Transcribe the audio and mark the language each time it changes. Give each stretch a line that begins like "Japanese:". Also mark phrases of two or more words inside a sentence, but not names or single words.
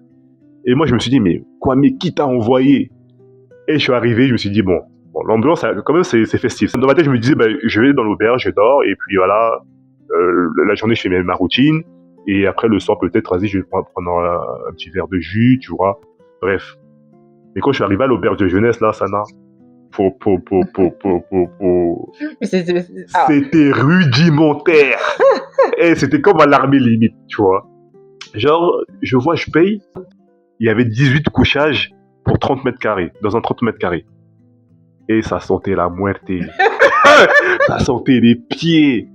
French: Et moi, je me suis dit, mais qui t'a envoyé? Et je suis arrivé, je me suis dit, bon, l'ambiance, quand même, c'est festif. Dans ma tête, je me disais, je vais dans l'auberge, je dors, et puis voilà, la journée, je fais ma routine, Et après, le soir, peut-être, vas-y, je vais prendre un petit verre de jus, tu vois. Bref. Mais quand je suis arrivé à l'auberge de jeunesse, là, Sana, po, po, po, po, po, po, po. C'était rudimentaire. Et c'était comme à l'armée limite, tu vois. Genre, je paye. Il y avait 18 couchages pour 30 mètres carrés, dans un 30 mètres carrés. Et ça sentait la muerte. Ça sentait les pieds.